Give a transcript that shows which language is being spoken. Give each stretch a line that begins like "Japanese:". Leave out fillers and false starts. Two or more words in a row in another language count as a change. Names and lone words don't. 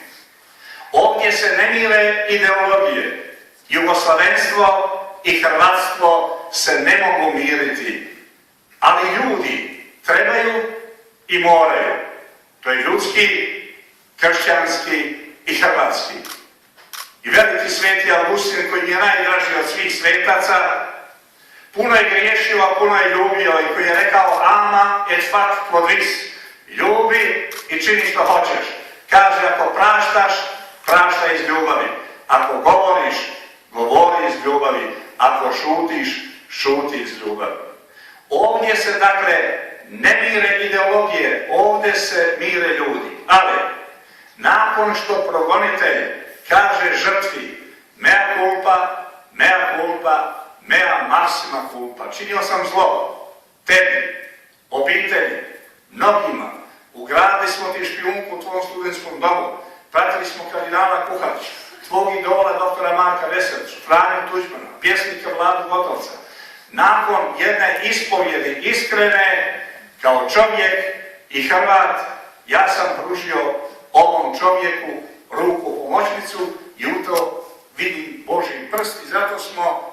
Croatian: Ovdje se ne mire ideologije. Jugoslavenstvo i hrvatstvo se ne mogu miriti, ali ljudi trebaju i moraju. To je ljudski, kršćanski i hrvatski. I veliki sveti Augustin, koji je najdraži od svih svetaca, puno je griješio, a puno je ljubio, i koji je rekao
Latin: ama et fac quod vis,
Croatian: ljubi i čini što hoćeš. Kaže, ako praštaš, praštaj iz ljubavi. Ako govoriš, govori iz ljubavi. Ako šutiš, šuti iz ljubavi. Ovdje se, dakle, ne mire ideologije, ovdje se mire ljudi. Ali, nakon što progonitelj kaže žrtvi
Latin: mea culpa, mea culpa, mea maxima culpa,
Croatian: činio sam zlo tebi, obitelji, mnogima, ugradili smo ti špijunku u tvom studentskom domu, pratili smo kardinala Kuharića, tvog idola doktora Marka Veselića, Franju Tuđmana, pjesnika Vladu Gotovca. Nakon jedne ispovjedi iskrene, kao čovjek i Hrvat, ja sam pružio ovom čovjeku ruku pomoćnicu i u to vidim Božji prst, i zato smo